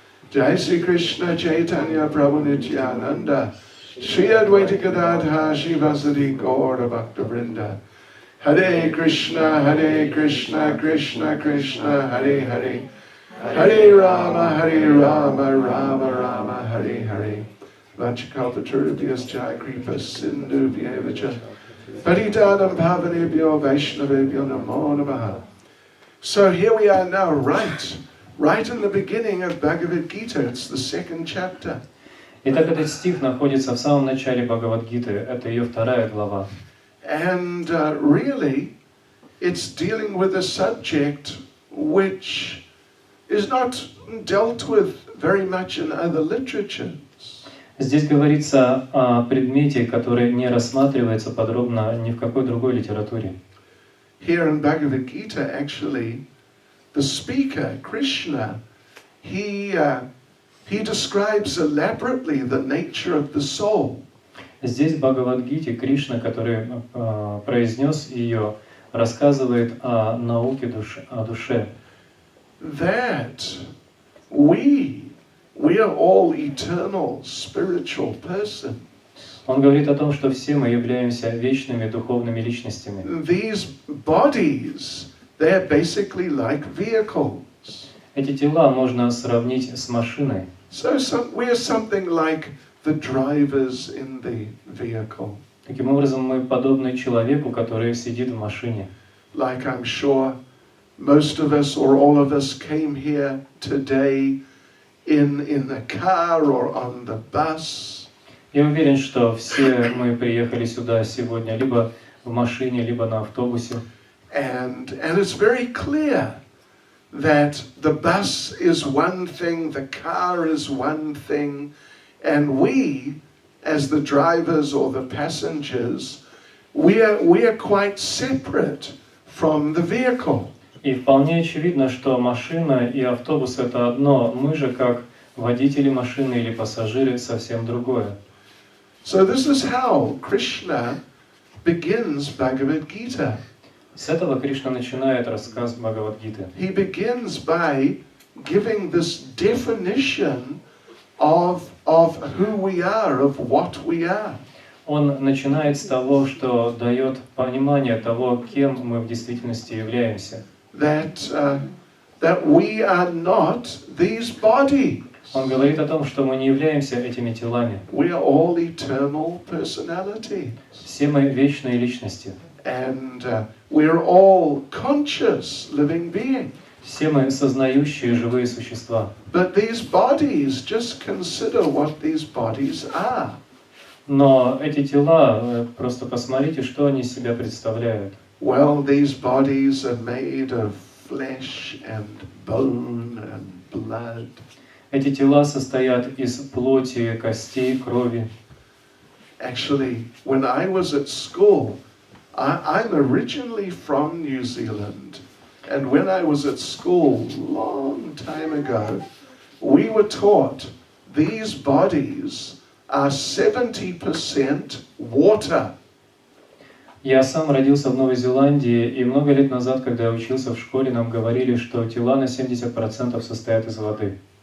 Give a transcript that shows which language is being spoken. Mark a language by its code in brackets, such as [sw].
[sa] Jai Sri Krishna Chaitanya Prabhu Nityananda Shri Advaita Gadadha Shivasadi Gaura Bhakta Vrinda Hare Krishna Krishna Krishna Hare Hare Hare Rama Rama Rama Hare Hare Vachakalpaturubhyas Kripa Sindhu Vyevacha Patitanam Pavanebhyo Vaishnavebhyo Namo Namaha. [en] So here we are now, right right in the beginning of Bhagavad Gita. It's the second chapter. [ru] Итак, этот стих находится в самом начале Бхагавад-гиты, это ее 2 глава. [en] And really, it's dealing with a subject which is not dealt with very much in other literatures. [ru] Здесь говорится о предмете, который не рассматривается подробно ни в какой другой литературе. [en] Here in Bhagavad Gita, actually, the speaker, Krishna, he describes elaborately the nature of the soul. [ru] Здесь в Бхагавад-гите Кришна, который произнес ее, рассказывает о науке о душе. [en] That we are all eternal spiritual persons. [ru] Он говорит о том, что все мы являемся вечными духовными личностями. [en] These bodies, they're basically like vehicles. [ru] Эти тела можно сравнить с машиной. [en] So we're something like the drivers in the vehicle. [ru] Таким образом, мы подобны человеку, который сидит в машине. [en] Like I'm sure most of us or all of us came here today in a car or on the bus. [ru] Я уверен, что все мы приехали сюда сегодня либо в машине, либо на автобусе. [en] And it's very clear that the bus is one thing, the car is one thing, and we, as the drivers or the passengers, we are quite separate from the vehicle. [ru] И вполне очевидно, что машина и автобус — это одно. Мы же, как водители машины или пассажиры, совсем другое. [en] So this is how Krishna begins Bhagavad Gita. [ru] С этого Кришна начинает рассказ Бхагавад-гиты. [en] He begins by giving this definition of who we are, of what we are. [ru] Он начинает с того, что дает понимание того, кем мы в действительности являемся. [en] That we are not these bodies. [ru] Он говорит о том, что мы не являемся этими телами. [en] We are all eternal personalities. [ru] Все мы вечные личности. [en] And we're all conscious living beings. [ru] Все мы сознающие живые существа. [en] But these bodies, just consider what these bodies are. [ru] Но эти тела, просто посмотрите, что они из себя представляют. [en] Well, these bodies are made of flesh and bone and blood. [ru] Эти тела состоят из плоти, костей, крови. [en] Actually, when I was at school, I'm originally from New Zealand. And when I was at school, long time ago, we were taught these bodies are 70% water. [ru] Я сам родился в Новой Зеландии, и много лет назад, когда я учился в школе, нам говорили, что тела на 70% состоят из воды.